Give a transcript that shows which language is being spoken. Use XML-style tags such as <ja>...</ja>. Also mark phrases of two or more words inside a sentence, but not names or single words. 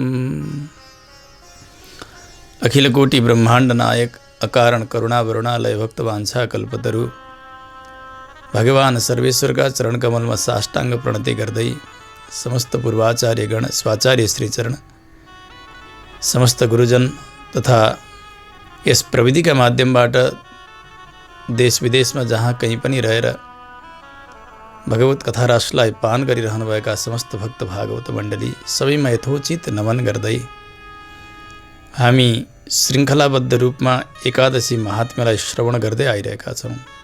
<hi>अखिलकोटि ब्रह्मांड नायक अकारण करुणा वरुणालय भक्तवांछा कल्पतरु भगवान सर्वेश्वर का चरण कमल में</hi> <ne>साष्टांग प्रणति गर्दै समस्त पूर्वाचार्यगण स्वाचार्य श्रीचरण समस्त गुरुजन तथा यस प्रविधि का माध्यमबाट देश विदेश</ne> <hi>में जहाँ कहीं</hi> <ne>पनि रहेर भगवत कथा रसलाई पान गरिरहनु भएका समस्त भक्त भागवत मण्डली सबैमा यथोचित नमन गर्दै हामी श्रृङ्खलाबद्ध रूपमा एकादशी महात्म्यलाई श्रवण गर्दै आइरहेका छौँ।</ne>